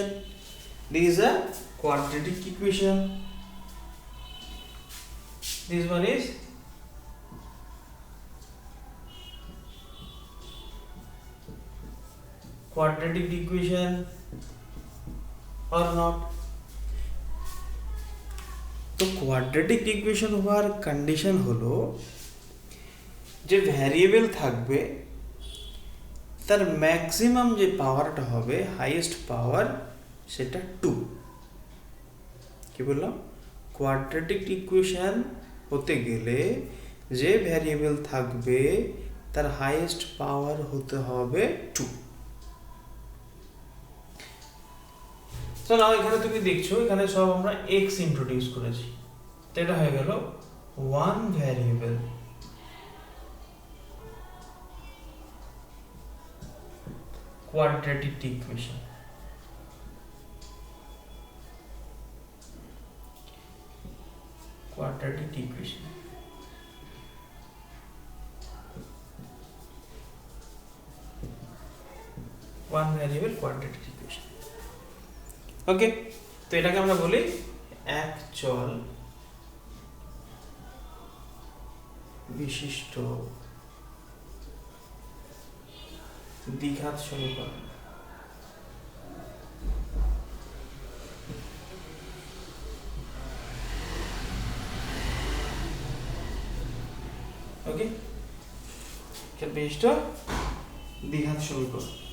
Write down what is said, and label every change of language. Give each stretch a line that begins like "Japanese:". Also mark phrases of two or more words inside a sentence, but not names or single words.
English: This is a quadratic equation. This one is quadratic equation or not?
Bangla: তো
English: quadratic equation
Bangla: হওয়ার কন্ডিশন হলো যে ভ্যারিয়েবল থাকবে, তার ম্যাক্সিমাম যে পাওয়ারটা হবে,
English: highest power,
Bangla: সেটা 2. কি বললাম?
English: quadratic equation
Bangla: হতে গেলে যে ভ্যারিয়েবল থাকবে তার
English: highest power
Bangla: হতে হবে 2. তো নাও এখানে তুমি দেখছো এখানে সব আমরা x ইন্ট্রোডিউস করেছি, তো এটা হয়ে গেল
English: one variable quadratic equation. Quadratic equation. One variable quadratic equation.
Bangla: Okay, তো এটাকে আমরা বলি একচল বিশিষ্ট দ্বিঘাত সমীকরণ। ওকে, বিশিষ্ট দ্বিঘাত সমীকরণ।